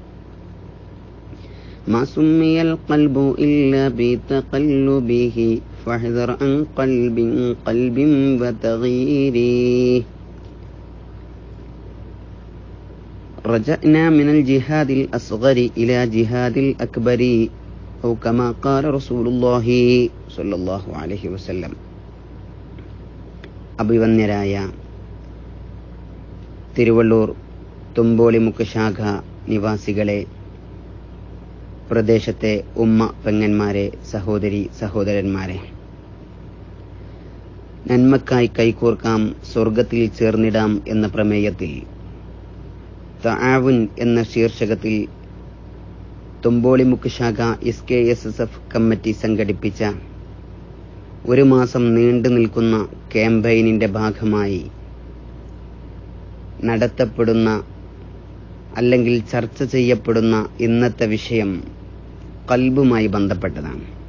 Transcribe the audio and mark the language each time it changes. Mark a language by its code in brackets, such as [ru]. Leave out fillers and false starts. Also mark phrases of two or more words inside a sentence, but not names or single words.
[ar] ما سمي القلب إلا بتقلبه فاحذر عن قلب وتغييره. رجعنا من الجهاد الأصغر إلى جهاد الأكبر أو كما قال رسول الله صلى الله عليه وسلم. [ml] അഭിവന്യരായ തിരുവള്ളൂർ തുമ്പോളിമുക്ക് ശാഖ നിവാസികളെ, പ്രദേശത്തെ ഉമ്മ പെങ്ങന്മാരെ, സഹോദരി സഹോദരന്മാരെ, നന്മക്കായി കൈകോർക്കാം, സ്വർഗത്തിൽ ചേർന്നിടാം എന്ന പ്രമേയത്തിൽ തആവുൻ എന്ന ശീർഷകത്തിൽ തുമ്പോളിമുക്ക് ശാഖ SKSSF കമ്മിറ്റി സംഘടിപ്പിച്ച ഒരു മാസം നീണ്ടു നിൽക്കുന്ന ക്യാമ്പയിനിന്റെ ഭാഗമായി നടത്തപ്പെടുന്ന അല്ലെങ്കിൽ ചർച്ച ചെയ്യപ്പെടുന്ന ഇന്നത്തെ വിഷയം ഖൽബുമായി ബന്ധപ്പെട്ടതാണ്.